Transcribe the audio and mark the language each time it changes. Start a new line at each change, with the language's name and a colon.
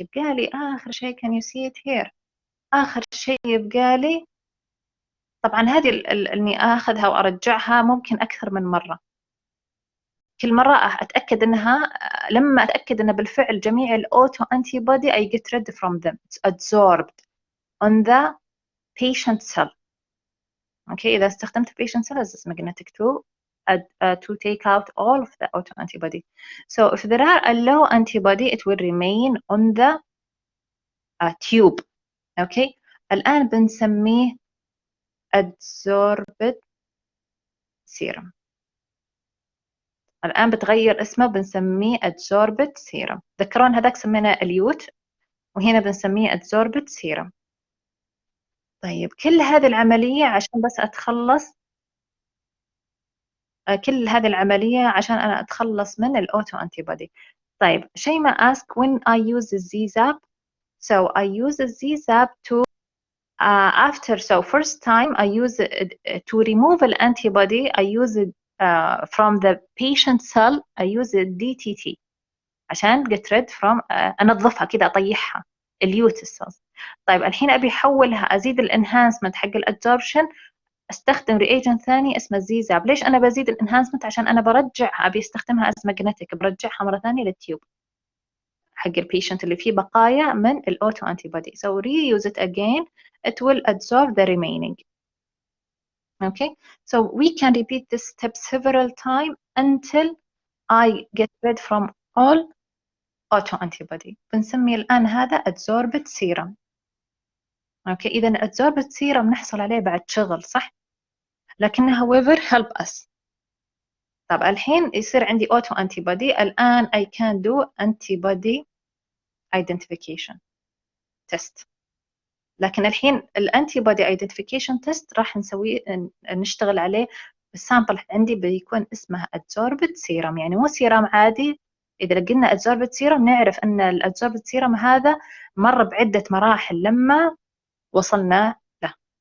Arabic: يبقى لي آخر شيء
English: can you see it here؟
Arabic: آخر شيء يبقى لي، طبعا هذه إني آخذها وأرجعها ممكن أكثر من مرة. كل مرة أتأكد أنها، لما أتأكد أن بالفعل جميع الأوتو أنتيبودي
English: I get rid from them. It's absorbed on the patient cell. Okay, إذا استخدمت patient cell as magnetic to take out all of the auto antibody. So if there are a low antibody, it will remain on the tube. Okay,
Arabic: الآن بنسميه
English: adsorbed serum.
Arabic: الآن بتغير اسمه، بنسميه adsorbed serum. ذكرون هذاك سمينا اليوت، وهنا بنسميه adsorbed serum. طيب كل هذه العملية عشان بس أتخلص، كل هذه العملية عشان أنا أتخلص من الأوتو أنتيبودي.
English: طيب شيماء ask when I use the Z-Zap. So I use the Z-Zap to after, so first time I use it to remove an antibody. I use it from the patient cell. I use it DTT عشان get rid from
Arabic: أنظفها كده، أطيحها اليوت
English: cells.
Arabic: طيب الحين أبي أحولها، أزيد الانهانسمنت حق الادزوربشن، استخدم رياجنت ثاني اسمه زيزاب. ليش انا بزيد الانهانسمنت؟ عشان انا برجعها، ابي استخدمها از ماجنتيك، برجعها مره ثانيه للتيوب حق البيشنت اللي فيه بقايا من الاوتو انتي بودي.
English: So reuse it again, it will absorb the remaining. Okay, so we can repeat this step several times until I get rid from all auto antibody.
Arabic: بنسمي الان هذا adsorbed serum. اوكي، اذا adsorbed serum نحصل عليه بعد شغل صح، لكنها
English: however help us.
Arabic: طب الحين يصير عندي auto antibody.
English: الآن I can do antibody identification test.
Arabic: لكن الحين الانتيبودي identification test راح نشتغل عليه السامبل عندي بيكون اسمها adsorbed serum، يعني مو سيرام عادي. إذا قلنا adsorbed serum نعرف أن الadsorbed serum هذا مر بعدة مراحل لما وصلنا له.